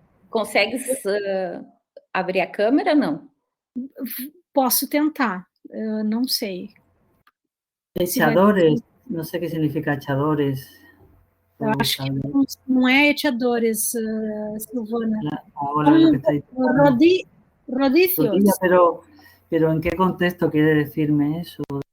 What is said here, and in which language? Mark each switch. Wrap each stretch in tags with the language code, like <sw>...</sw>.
<pt>Consegues abrir a câmera, não? Posso tentar, não sei.</pt> <es>Echadores, no sé qué significa echadores.</es> <pt>Eu acho que não é echadores, Silvana.</pt> <es>Ahora lo que está diciendo. Rodicios. Rodilla, pero ¿en qué contexto quiere decirme eso?</es>